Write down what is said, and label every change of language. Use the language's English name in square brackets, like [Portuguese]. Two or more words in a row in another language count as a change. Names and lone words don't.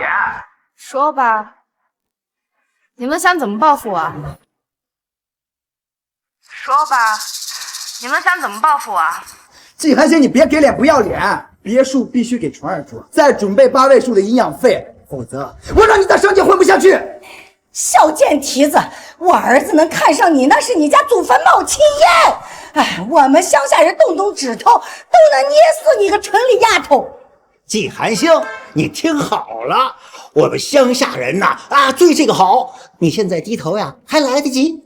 [Chinese] 說吧，你們想怎麼報復我？說吧，你們想怎麼報復我？季寒心，你別給臉不要臉，別墅必須給傳兒住，再準備8位數的營養費，否則我讓你在省界混不下去。小贱蹄子，我兒子能看上你，那是你家祖坟冒青烟。哎，我们乡下人动动指头都能捏死你个城里丫头。季寒星，你听好了，我们乡下人呐，对这个好，你现在低头呀，还来得及。